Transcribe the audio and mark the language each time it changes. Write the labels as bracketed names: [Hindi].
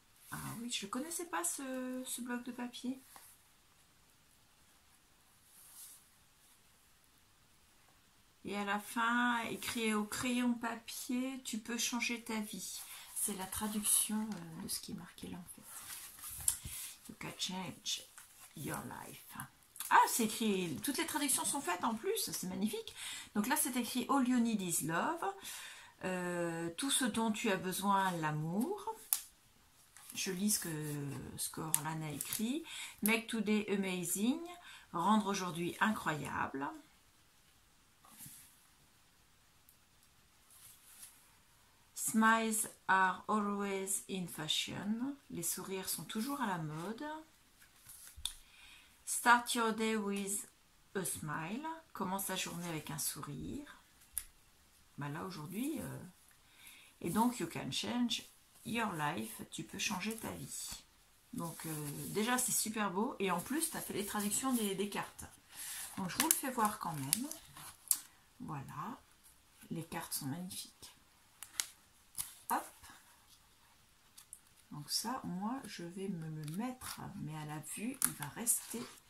[French] Ah oui, je ne connaissais pas ce bloc de papier. Et à la fin, écrit au crayon papier, tu peux changer ta vie. C'est la traduction de ce qui est marqué là en fait. [English] You can change your life. [French] Ah, c'est écrit, toutes les traductions sont faites en plus, c'est magnifique. Donc là, c'est écrit [English] All you need is love. [French] Tout ce dont tu as besoin, l'amour. Je lis ce que Orlan a écrit. [English] Make today amazing. [French] Rendre aujourd'hui incroyable. [English] Smiles are always in fashion. [French] Les sourires sont toujours à la mode. [English] Start your day with a smile. [French] Commence la journée avec un sourire. Bah là aujourd'hui. Et donc, [English] you can change your life. [French] Tu peux changer ta vie. Donc, déjà, c'est super beau. Et en plus, tu as fait les traductions des cartes. Donc, je vous le fais voir quand même. Voilà. Les cartes sont magnifiques. Hop. Donc ça, moi, je vais me le mettre, mais à la vue, il va rester.